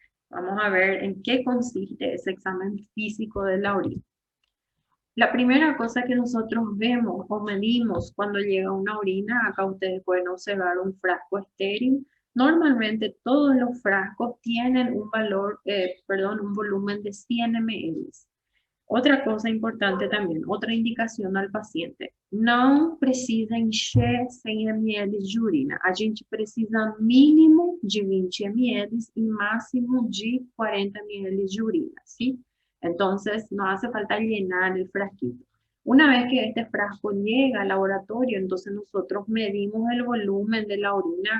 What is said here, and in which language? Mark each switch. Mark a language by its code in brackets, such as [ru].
[es] Vamos a ver en qué consiste ese examen físico de la orina. La primera cosa que nosotros vemos o medimos cuando llega una orina, acá ustedes pueden observar un frasco estéril. Normalmente todos los frascos tienen un volumen de 100 ml. Otra cosa importante también, otra [pt] indicação [es] al paciente, [pt] não precisa encher 100 ml de urina. A gente precisa mínimo de 20 ml [es] y máximo de [pt] 40 ml de urina, ¿sí? [es] Entonces, no hace falta llenar el frasquito. Una vez que este frasco llega al laboratorio, entonces nosotros medimos el volumen de la orina.